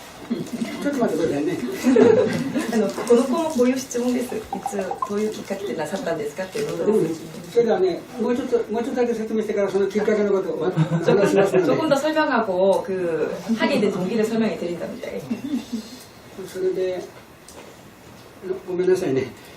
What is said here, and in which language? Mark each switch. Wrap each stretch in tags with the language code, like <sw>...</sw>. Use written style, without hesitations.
<ja>ちょっと待ってくださいね。この子もこういう質問です。いつどういうきっかけでなさったんですかっていうことです。それではね、もうちょっとだけ説明してからそのきっかけのことをお話しますので。</ja> <ko>조금 더 설명하고 그 하게 된 동기를 설명해 드린답니다.</ko> <ja>それでごめんなさいね。</ja>